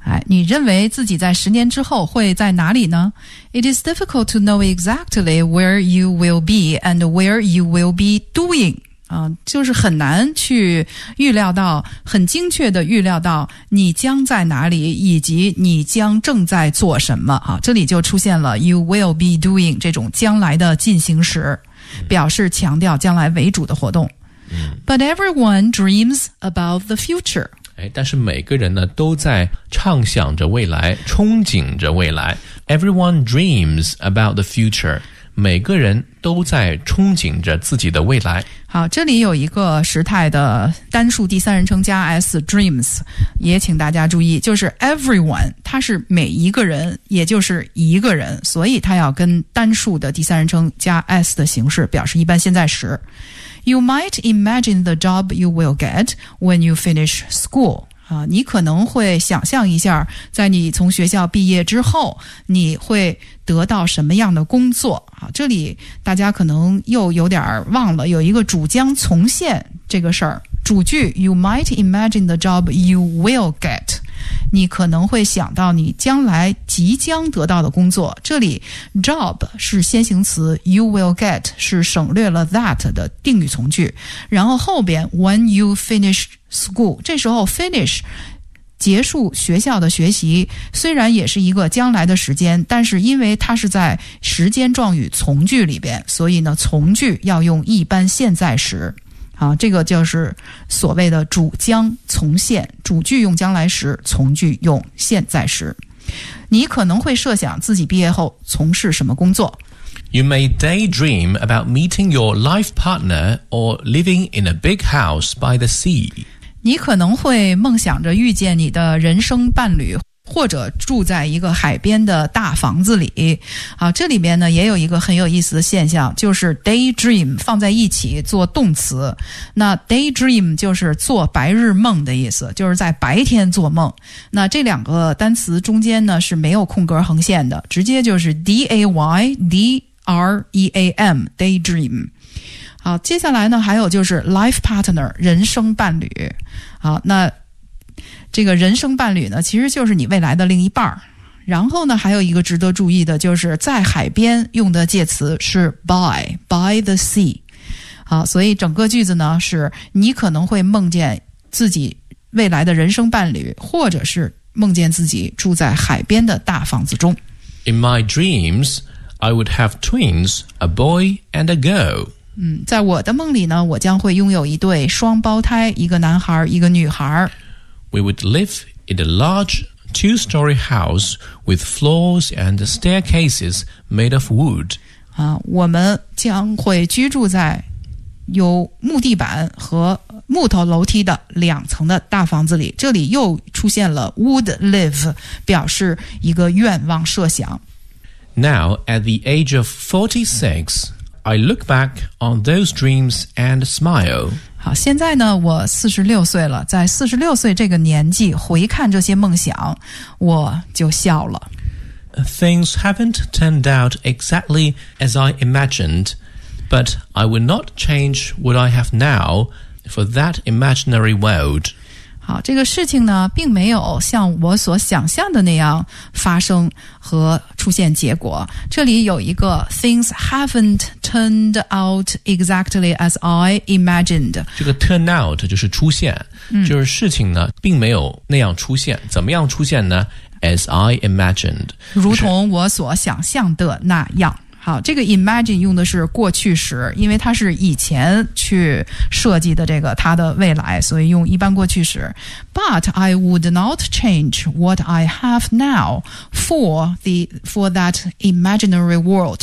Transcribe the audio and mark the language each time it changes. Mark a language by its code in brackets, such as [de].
[zh] 你认为自己在十年之后会在哪里呢 [en] ?It is difficult to know exactly where you will be and where you will be doing. [zh] 就是很难去预料到很精确的预料到你将在哪里以及你将正在做什么。这里就出现了 [en] you will be doing [zh] 这种将来的进行时表示强调将来为主的活动。 [en] But everyone dreams about the future. [zh] 但是每个人呢都在畅想着未来，憧憬着未来。 [en] Everyone dreams about the future. [zh] 每个人都在憧憬着自己的未来。好，这里有一个时态的单数第三人称加 s dreams， 也请大家注意，就是 everyone， 它是每一个人，也就是一个人，所以它要跟单数的第三人称加 s 的形式表示一般现在时。 [en] You might imagine the job you will get when you finish school. [zh] 你可能会想象一下在你从学校毕业之后你会得到什么样的工作。这里大家可能又有点忘了有一个主将从现这个事儿。 [en] 主句 You might imagine the job you will get. [zh] 你可能会想到你将来即将得到的工作。这里 job 是先行词 , [en] you will get [zh] 是省略了 that 的定语从句。然后后边 [en] when you finish school, [zh] 这时候 finish 结束学校的学习虽然也是一个将来的时间但是因为它是在时间状语从句里边所以呢从句要用一般现在时。这个就是所谓的主将从现主句用将来时从句用现在时你可能会设想自己毕业后从事什么工作 [en] You may daydream about meeting your life partner or living in a big house by the sea [zh] 你可能会梦想着遇见你的人生伴侣或者住在一个海边的大房子里。这里面呢也有一个很有意思的现象就是 daydream 放在一起做动词。那 daydream 就是做白日梦的意思就是在白天做梦。那这两个单词中间呢是没有空格横线的直接就是 day, day, REAM, daydream. 好，接下来呢还有就是 life partner, 人生伴侣。好，那这个人生伴侣呢其实就是你未来的另一半。然后呢还有一个值得注意的，就是在海边用的介词是 by the sea。好，所以整个句子呢是你可能会梦见自己未来的人生伴侣，或者是梦见自己住在海边的大房子中。 [en] In my dreams, I would have twins, a boy and a girl. [zh] 在我的梦里呢，我将会拥有一对双胞胎，一个男孩，一个女孩。 [en] We would live in a large two-story house with floors and staircases made of wood. [zh] 我们将会居住在有木地板和木头楼梯的两层的大房子里。这里又出现了 [en] would live, [zh] 表示一个愿望设想。 [en] Now, at the age of 46, I look back on those dreams and smile. [zh] 好，现在呢我46岁了，在46岁这个年纪回看这些梦想，我就笑了。 [en] Things haven't turned out exactly as I imagined, but I would not change what I have now,for that imaginary world. [zh] 好，这个事情呢并没有像我所想象的那样发生和出现结果。这里有一个 [en] things haven't turned out exactly as I imagined. [zh] 这个 turn out 就是出现，就是事情呢并没有那样出现。怎么样出现呢？ [en] As I imagined. [zh] 如同我所想象的那样。好，这个 imagine 用的是过去时，因为它是以前去设计的这个它的未来，所以用一般过去时。 [en] But I would not change what I have now for that imaginary world.